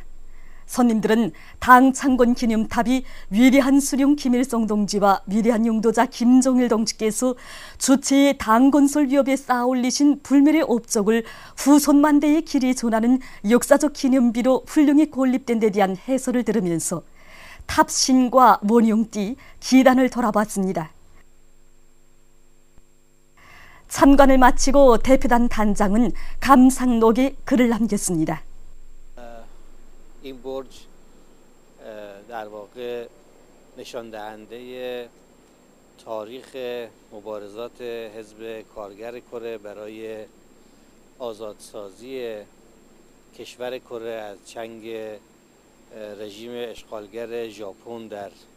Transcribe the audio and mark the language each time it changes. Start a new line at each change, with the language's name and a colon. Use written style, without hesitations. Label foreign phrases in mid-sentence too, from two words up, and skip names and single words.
Korean: 손님들은 당 창건 기념탑이 위대한 수령 김일성 동지와 위대한 용도자 김정일 동지께서 주체의 당 건설 위협에 쌓아올리신 불멸의 업적을 후손만대의 길이 전하는 역사적 기념비로 훌륭히 건립된 데 대한 해설을 들으면서 탑신과 원용띠, 기단을 돌아봤습니다. 참관을 마치고 대표단 단장은 감상록에 글을 남겼습니다.
Persian: این برج در واقع نشان دهنده تاریخ مبارزات حزب کارگر کره برای آزادسازی کشور کره از چنگ رژیم اشغالگر ژاپن در